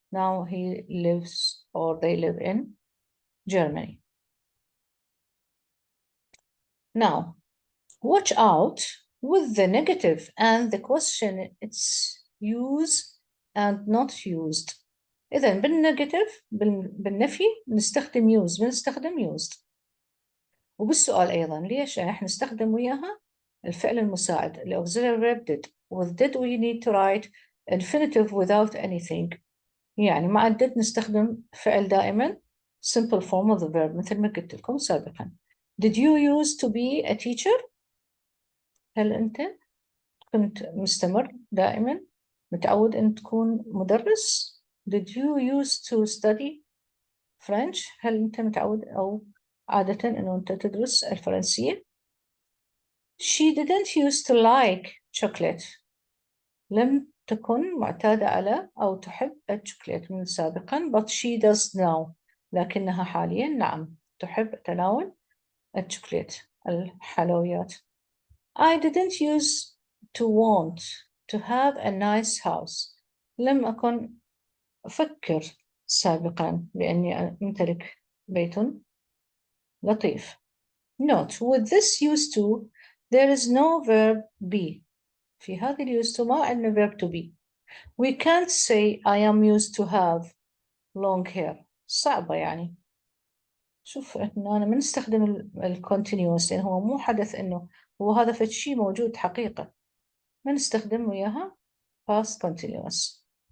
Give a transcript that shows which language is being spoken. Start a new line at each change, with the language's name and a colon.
English: Now he lives or they live in Germany. Now, watch out with the negative and the question it's use and not used.
Arabic: إذا بالنيجاتيف بالنفي نستخدم use بنستخدم used. وبالسؤال أيضا ليش إحنا نستخدم وياها الفعل المساعد ال
English: auxiliary verb
Arabic: did.
English: With did we need to write infinitive without anything.
Arabic: يعني مع did نستخدم فعل دائما
English: simple form of the verb
Arabic: مثل ما قلت لكم سابقا.
English: Did you used to be a teacher?
Arabic: هل أنت كنت مستمر دائما متعود أن تكون مدرس؟
English: Did you used to study French؟
Arabic: هل أنت متعود أو عادة أنه أنت تدرس الفرنسية؟
English: She didn't used to like chocolate.
Arabic: لم تكن معتادة على أو تحب الشوكولات من سابقا
English: but she does now.
Arabic: لكنها حاليا نعم تحب تناول الشوكولات الحلويات.
English: I didn't used to want to have a nice house.
Arabic: لم أكن أفكر سابقا بأني أمتلك بيت لطيف.
English: Note, with this used to, there is no verb be.
Arabic: في هذه
English: used to
Arabic: ما عندنا
English: verb to be. We can't say I am used to have long hair.
Arabic: صعبة يعني. شوف إنه أنا ما نستخدم ال continuous لأن هو مو حدث إنه هو هذا فد شيء موجود حقيقة. ما نستخدم وياها past continuous.